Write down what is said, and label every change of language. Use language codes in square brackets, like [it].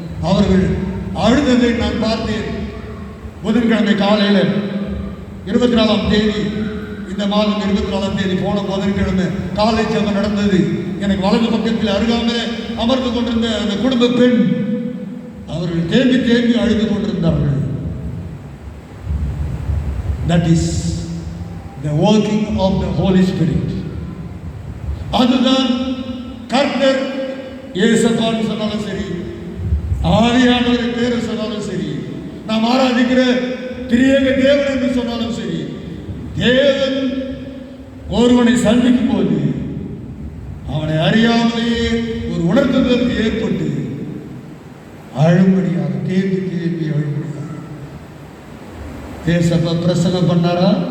[ta] அவர்கள் அழுததை நான் பார்த்தேன். புதன்கிழமை காலையில் 24ஆம் தேதி, இந்த மாதம் 24ஆம் தேதி போன புதன்கிழமை காலை ஜெபம் நடந்தது. எனக்கு வலது பக்கத்தில் அருகாமல் அமர்ந்து கொண்டிருந்த அந்த குடும்ப பெண், அவர்கள் தேம்பி தேம்பி அழுது கொண்டிருந்தார்கள். [en] That is the working of the Holy Spirit. [ta] அதுதான் கர்த்தர் இயேசுவான்னு சொன்னாலும் சரி, ஆவியானவர் பேரை சொன்னாலும் சரி, நாம் ஆராதிக்கிற திரியேக தேவன் என்று சொன்னாலும் சரி, தேவன் ஒருவனை சந்திக்கும் போது அவனை அறியாமலேயே ஒரு உணர்த்துதல் ஏற்பட்டு அழும்படியாக தேம்பி தேம்பி அழும்படியாக தேசப்ப பிரசங்கம் பண்ணாரா?